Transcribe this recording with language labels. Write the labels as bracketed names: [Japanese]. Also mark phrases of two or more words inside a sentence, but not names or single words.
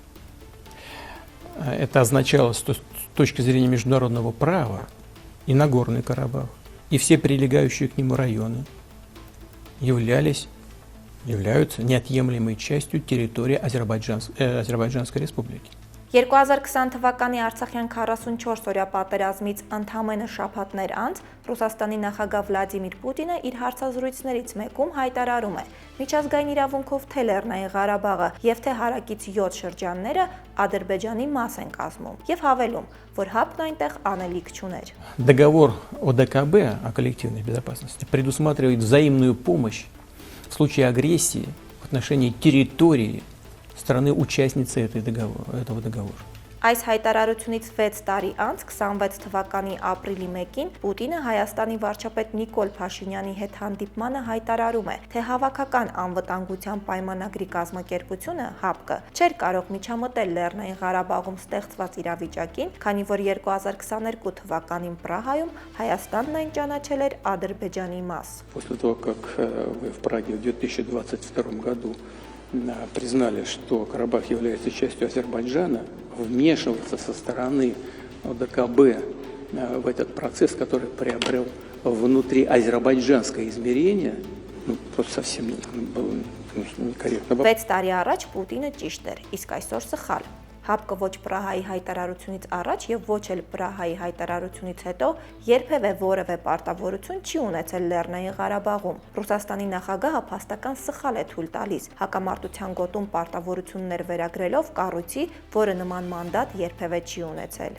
[Russian] Это означало, что с точки зрения международного права и Нагорный Карабах, и все прилегающие к нему районы являются неотъемлемой частью территории Азербайджанской республики. [Armenian] 2020 թվականի Արցախյան 44-օրյա պատերազմից ընդամենը շաբաթներ անց Ռուսաստանի նախագահ Վլադիմիր Պուտինը իր հարցազրույցներից մեկում հայտարարում է. միջազգային իրավունքով թե Լեռնային Ղարաբաղը եւ թե հարակից 7 շրջանները Ադրբեջանի մաս են կազմում եւ հավելում, որ ՀԱՊԿ-ն այնտեղ անելիք չուներ. [Russian] Договор ОДКБ о коллективной безопасности предусматривает взаимную помощь в случае агрессии в отношении территории страны-участницы этого договора. [Armenian] Այս հայտարարությունից 6 տարի անց 26 թվականի ապրիլի 1-ին Պուտինը Հայաստանի վարչապետ Նիկոլ Փաշինյանի հետ հանդիպմանը հայտարարում է, թե հավաքական անվտանգության պայմանագրի կազմակերպությունը ՀԱՊԿ-ը չէր կարող միջամտել Լեռնային Ղարաբաղում ստեղծված իրավիճակին, քանի որ 2022 թվականին Պրահայում Հայաստանն այն ճանաչել էր Ադրբեջանի մաս. [Russian] После того, как вы в Праге в 2022 году признали, что Карабах является частью Азербайджана, вмешиваться со стороны ОДКБ в этот процесс, который приобрел внутри азербайджанское измерение, просто совсем было некорректно. [Armenian] 6 տարի առաջ Պուտինը ճիշտ էր, իսկ այսօր սխալ. ՀԱՊԿ-ը ոչ Պրահայի հայտարարությունից առաջ եւ ոչ էլ Պրահայի հայտարարությունից հետո երբևէ որևէ պարտավորություն չի ունեցել Լեռնային Ղարաբաղում. Ռուսաստանի նախագահը փաստական սխալ է թույլ տալիս հակամարտության գոտում պարտավորություններ վերագրելով կառույցի, որը նման մանդատ երբևէ չի ունեցել.